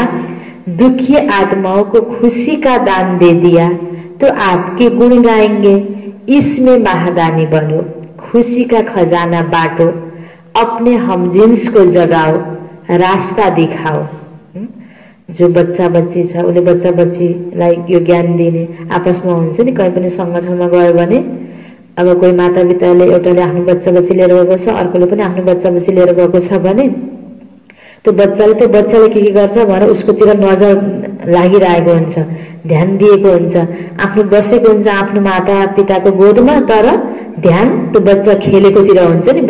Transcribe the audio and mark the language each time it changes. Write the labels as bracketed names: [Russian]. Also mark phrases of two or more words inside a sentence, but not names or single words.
[Hindi] दुखी आत्माओं को खुशी का दान दे दिया तो आपके गुण गाएंगे। इसमें महादानी बनो, खुशी का खजाना बांटो, अपने हमजिन्स को जगाओ, रास्ता दिखाओ। [Nepali] जो बच्चा बच्ची छ उसले बच्चा बच्चीलाई यो ज्ञान दिने आपसमा हुन्छ नि। कहीँ पनि संगठनमा गयो भने अब कोही माता पिताले एउटाले आफ्नो बच्चा बच्ची लिएर गएको छ, अर्कोले पनि आफ्नो बच्चा बच्ची लिएर गएको छ भने त्यो बच्चाले के गर्छ भनेर उसकोतिर नजर लागिरहेको हुन्छ, ध्यान दिएको हुन्छ, आफ्नो बसेको हुन्छ आफ्नो माता पिताको गोदमा, तर ध्यान त्यो बच्चा खेलेकोतिर हुन्छ नि।